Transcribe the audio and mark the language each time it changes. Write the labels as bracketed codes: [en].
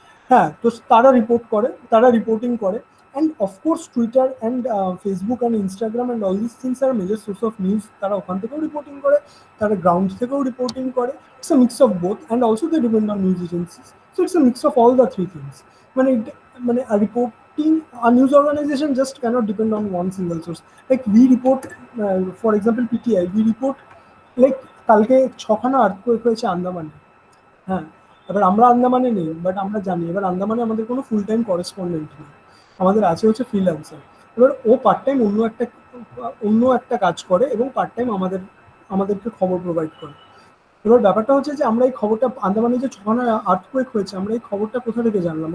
[en] হ্যাঁ, [bn] তো তারা রিপোর্টিং করে, [en] And of course Twitter and Facebook and Instagram and all this things are major source of news. [bn] তারা ওখান থেকেও রিপোর্টিং করে, তারা গ্রাউন্ড থেকেও রিপোর্টিং করে। [en] It's a mix of both, and also they depend on news agencies. So it's a mix of all the three things. মানে reporting, a news organization just cannot depend on one single source. Like we report, for example PTI, we report like [bn] কালকে 6খানা earthquake হয়েছে আন্দামানে। হ্যাঁ, এবার আমরা আন্দামানে নেই, but আমরা জানি। এবার আন্দামানে আমাদের কোনো ফুল টাইম করেসপন্ডেন্ট নেই, আমাদের আছে হচ্ছে ফ্রিল্যান্সার। এবার ও পার্ট টাইম অন্য একটা কাজ করে এবং পার্ট টাইম আমাদেরকে খবর প্রোভাইড করে। এবার ব্যাপারটা হচ্ছে যে আমরা এই খবরটা, আন্দামানে যে 6খানা আর্থকোয়েক হয়েছে, আমরা এই খবরটা কোথা থেকে জানলাম?